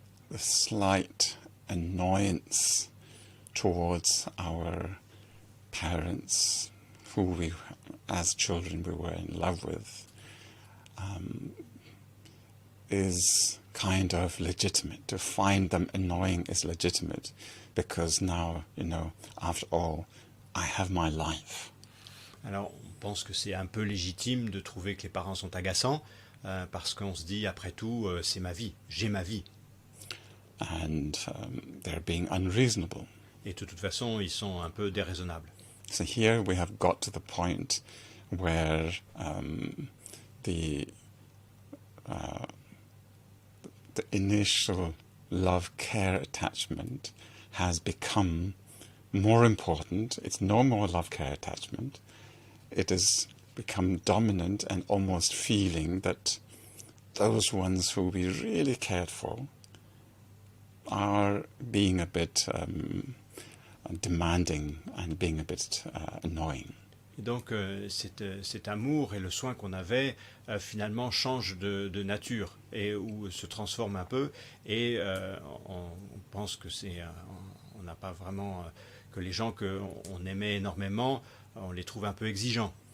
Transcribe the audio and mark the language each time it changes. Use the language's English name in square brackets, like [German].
[English] the slight annoyance towards our parents, who we, as children, we were in love with, is kind of legitimate. To find them annoying is legitimate, because now, after all, I have my life. [French] Alors, on pense que c'est un peu légitime de trouver que les parents sont agaçants, parce qu'on se dit, après tout, c'est ma vie, j'ai ma vie. [English] And they're being unreasonable. [French] Et de toute façon, ils sont un peu déraisonnables. [English] So here we have got to the point where the initial love-care attachment has become more important. It's no more love-care attachment. It has become dominant, and almost feeling that those ones who we really cared for are being a bit demanding and being a bit annoying. [French] Et donc cet amour et le soin qu'on avait finalement changent de nature, et ou se transforment un peu, et on pense que on n'a pas vraiment que les gens qu'on aimait énormément, on les trouve un peu exigeants.